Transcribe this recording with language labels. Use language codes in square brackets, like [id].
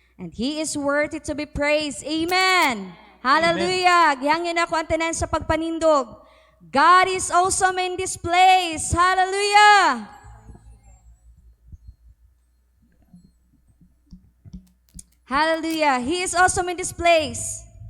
[en] And He is worthy to be praised. Amen! Hallelujah! [ceb] Gihangin ako ang tanan sa pagpanindog. [en] God is awesome in this place. Hallelujah! Hallelujah. He is awesome in this place.